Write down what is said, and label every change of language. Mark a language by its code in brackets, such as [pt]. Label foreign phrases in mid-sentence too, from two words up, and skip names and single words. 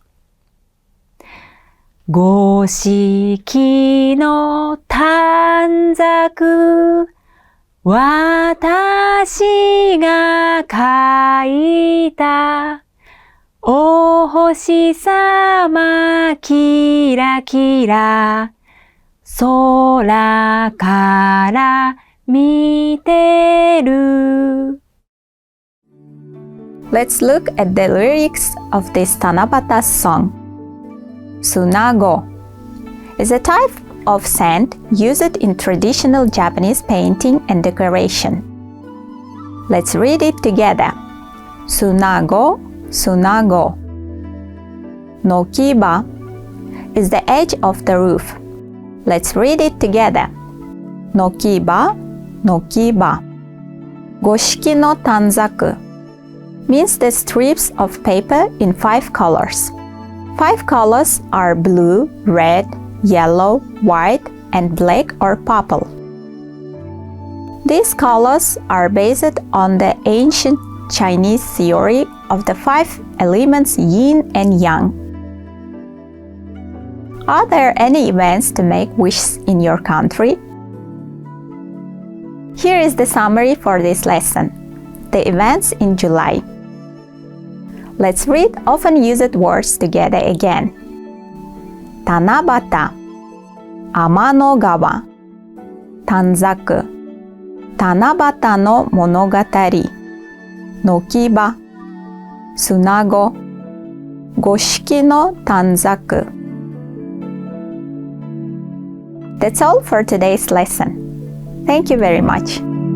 [ja] 五色の短冊、私が書いた。お星様キラキラ、 空から見てる。 [en] Let's look at the lyrics of this Tanabata song. Sunago is a type of sand used in traditional Japanese painting and decoration. Let's read it together. [ja] Sunago, sunago. [en] Nokiba is the edge of the roof. Let's read it together. [ja] Nokiba, nokiba. 五色の短冊 [en] means the strips of paper in 5 colors. 5 colors are blue, red, yellow, white, and black or purple. These colors are based on the ancient Chinese theory of the 5 elements yin and yang. Are there any events to make wishes in your country? Here is the summary for this lesson. The events in July. Let's read often used words together again. [ja] 七夕、天の川、短冊、七夕の物語、軒端、砂子、五色の短冊. [en] That's all for today's lesson. Thank you very much.